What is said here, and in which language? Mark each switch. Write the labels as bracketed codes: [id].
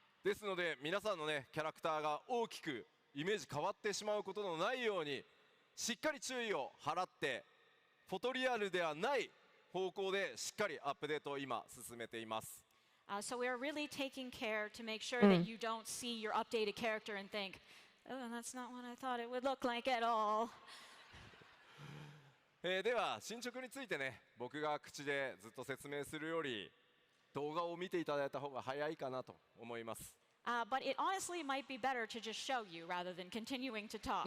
[ja] ですので皆さんのねキャラクターが大きくイメージ変わってしまうことのないようにしっかり注意を払ってフォトリアルではない方向でしっかりアップデートを今進めています。 [en] So we are really taking care to make sure that you don't see your updated character and think, oh, that's not what I thought it would look like at all. [ja] では進捗についてね僕が口でずっと説明するより動画を見ていただいた方が早いかなと思います。 [en] But it honestly might be better to just show you rather than continuing to talk.